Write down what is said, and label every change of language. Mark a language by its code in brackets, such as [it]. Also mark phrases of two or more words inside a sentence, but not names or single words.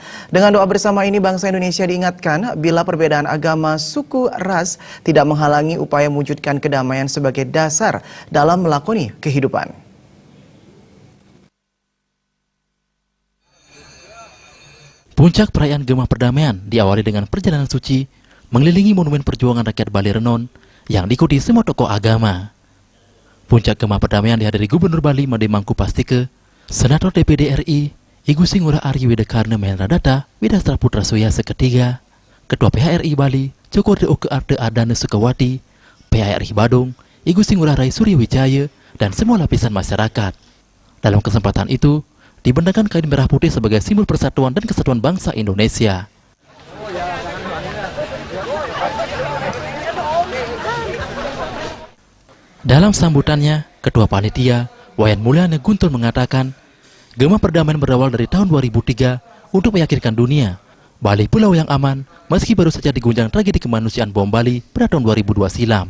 [id] Dengan doa bersama ini, bangsa Indonesia diingatkan bila perbedaan agama, suku, ras tidak menghalangi upaya mewujudkan kedamaian sebagai dasar dalam melakoni kehidupan. Puncak perayaan Gema Perdamaian diawali dengan perjalanan suci mengelilingi Monumen Perjuangan Rakyat Bali Renon yang diikuti semua tokoh agama. Puncak Gema Perdamaian dihadiri Gubernur Bali Made Mangkupastike, Senator DPD RI, Igu Singurah Aryi Widekarna Mahenradata Widastra Putra Suya Seketiga, Ketua PHRI Bali, Cokorda Oke Arte Adane Sukawati, PHRI Badung, Igu Singurah Rai Surya Wijaya, dan semua lapisan masyarakat. Dalam kesempatan itu, dibentangkan kain merah putih sebagai simbol persatuan dan kesatuan bangsa Indonesia. Dalam sambutannya, Ketua Panitia, Wayan Mulyana Guntur mengatakan, Gema Perdamaian berawal dari tahun 2003 untuk meyakinkan dunia Bali pulau yang aman meski baru saja diguncang tragedi kemanusiaan bom Bali pada tahun 2002 silam.